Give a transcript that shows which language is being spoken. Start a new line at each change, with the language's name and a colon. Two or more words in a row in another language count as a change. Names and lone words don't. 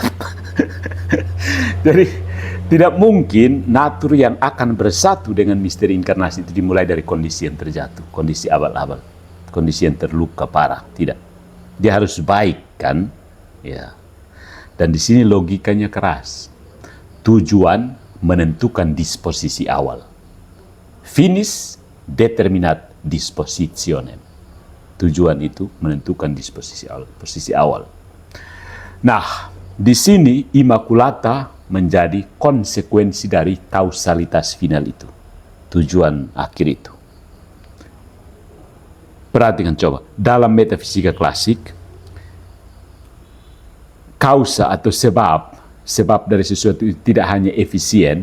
Indonesian: Jadi tidak mungkin natur yang akan bersatu dengan misteri inkarnasi itu dimulai dari kondisi yang terjatuh, kondisi abal-abal, kondisi yang terluka parah. Tidak, dia harus baik kan, ya. Dan di sini logikanya keras. Tujuan menentukan disposisi awal.
Latin: Finis determinat dispositionem.
Indonesian: Tujuan itu menentukan disposisi awal, posisi awal. Nah, di sini Immaculata menjadi konsekuensi dari kausalitas final itu, tujuan akhir itu. Perhatikan coba, dalam metafisika klasik, kausa atau sebab dari sesuatu itu tidak hanya efisien.